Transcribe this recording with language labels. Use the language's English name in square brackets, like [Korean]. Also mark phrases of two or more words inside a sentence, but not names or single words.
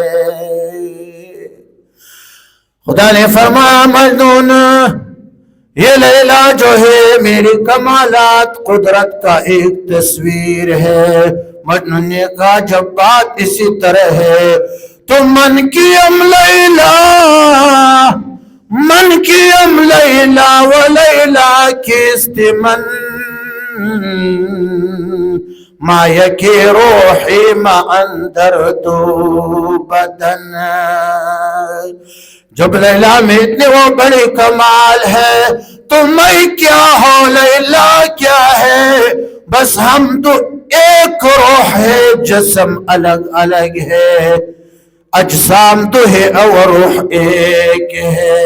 [Urdu] خدا نے فرمایا مجنون یہ لیلا جو ہے میری کمالات قدرت کا ایک تصویر ہے۔ مجنون نے کہا جب بات اسی طرح ہے تو [Persian] من کی ام لیلا، من کی ام لیلا و لیلا کیست من، ما یکی روحی ما اندر دو بدن۔ [Urdu] جب لیلا میں اتنے وہ بڑی کمال ہے تو میں کیا ہو، لیلا کیا ہے؟ بس ہم تو ایک روح ہے، جسم الگ الگ ہے، اجسام تو ہے اور روح ایک ہے۔